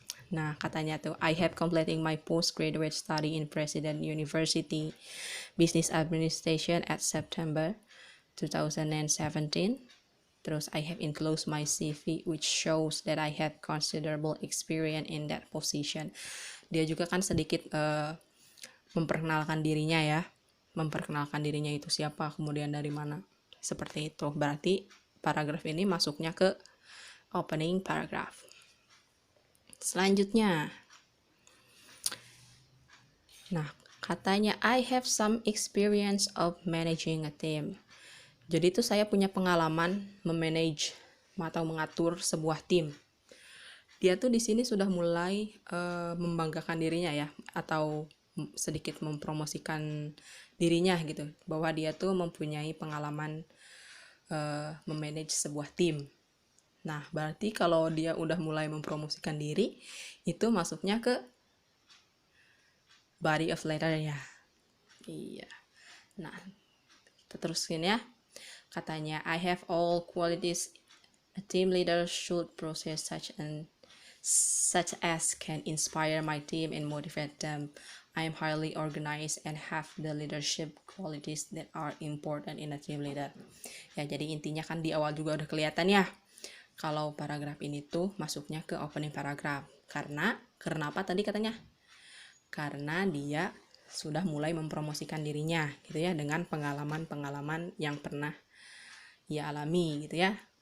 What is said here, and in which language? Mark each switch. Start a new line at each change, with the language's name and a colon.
Indonesian: Nah, katanya tuh,
English: I have completing my postgraduate study in President University Business Administration at September 2017.
Indonesian: Terus
English: I have enclosed my CV which shows that I have considerable experience in that position.
Indonesian: Dia juga kan sedikit memperkenalkan dirinya ya. Memperkenalkan dirinya itu siapa, kemudian dari mana. Seperti itu. Berarti paragraf ini masuknya ke opening paragraph. Selanjutnya. Nah, katanya
English: I have some experience of managing a team.
Indonesian: Jadi itu saya punya pengalaman memanage atau mengatur sebuah tim. Dia tuh di sini sudah mulai membanggakan dirinya ya, atau sedikit mempromosikan dirinya gitu, bahwa dia tuh mempunyai pengalaman memanage sebuah tim. Nah, berarti kalau dia udah mulai mempromosikan diri, itu masuknya ke body of letter ya. Iya. Nah, kita terusin ya.
English: Katanya, I have all qualities a team leader should possess such as can inspire my team and motivate them. I am highly organized and have the leadership qualities that are important in a team leader.
Indonesian: Ya, jadi intinya kan di awal juga udah kelihatan ya. Kalau paragraf ini tuh masuknya ke opening paragraph. Karena apa tadi katanya? Karena dia sudah mulai mempromosikan dirinya gitu ya, dengan pengalaman-pengalaman yang pernah ia alami gitu ya.